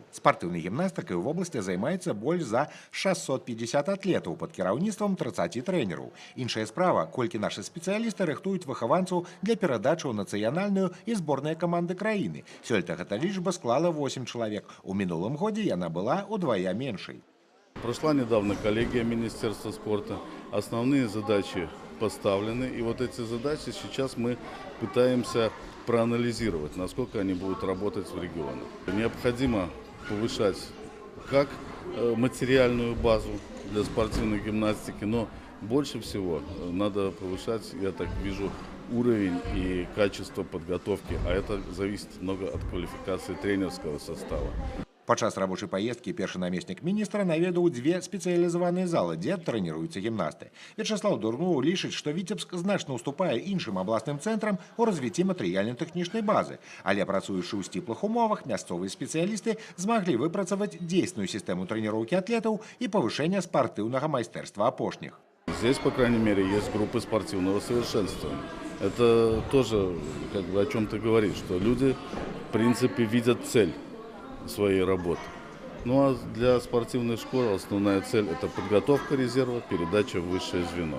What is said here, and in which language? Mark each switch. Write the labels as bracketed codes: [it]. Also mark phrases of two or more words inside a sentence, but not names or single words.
[be] Спартыўнай гімнастыкай у вобласці займаецца больш за 650 атлетаў пад кіраўніцтвам 30 трэнераў. Іншая справа, колькі нашы спецыялісты рыхтуюць выхаванцаў для перадачы ў нацыянальную і зборныя каманды краіны. Сёлета гэта лічба склала 8 чалавек. У мінулым годзе яна была удвая меншай. [ru] Прошла недавно коллегия Министерства спорта. Основные задачи поставлены. И вот эти задачи сейчас мы пытаемся проанализировать, насколько они будут работать в регионах. Необходимо повышать как материальную базу для спортивной гимнастики, но больше всего надо повышать, я так вижу, уровень и качество подготовки. А это зависит много от квалификации тренерского состава. [be] Падчас рабочай паездкі першы намеснік міністра наведаў дзве спецыялізаваныя залы, дзе трэніруюцца гімнасты. Вячеслав Дурнов лічыць, што Віцебск значна уступае іншым абласным цэнтрам у развіцці матэрыяльна-тэхнічнай базы, але працуючы ў сціплых умовах, мясцовыя спецыялісты змаглі выпрацаваць дзейсную сістэму трэніроўкі атлетаў і павышэння спартыўнага майстэрства апошніх. [ru] Здесь, по крайней мере, есть группы спортивного совершенствования. Это тоже о чем-то говорит, что люди, в принципе, видят цель своей работы. Ну а для спортивной школы основная цель – это подготовка резерва, передача в высшее звено.